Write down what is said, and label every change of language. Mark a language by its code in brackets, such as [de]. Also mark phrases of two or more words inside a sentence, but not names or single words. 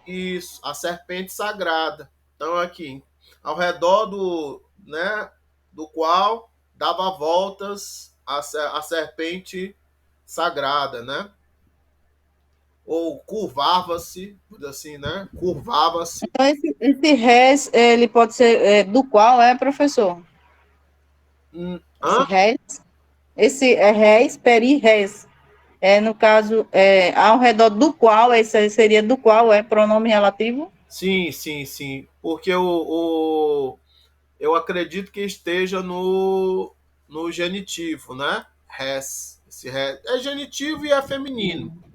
[pt] isso, a serpente sagrada. Então aqui, ao redor né, do qual dava voltas a serpente sagrada, né? Ou curvava-se, assim, né? Curvava-se. Então, esse res, ele pode ser do qual é, professor? Esse Hã? res, esse é res, [el] περὶ ἧς. [pt] No caso, ao redor do qual, esse seria do qual é pronome relativo? Sim, sim, sim. Porque eu acredito que esteja no genitivo, né? Res. Esse res. É genitivo e é feminino.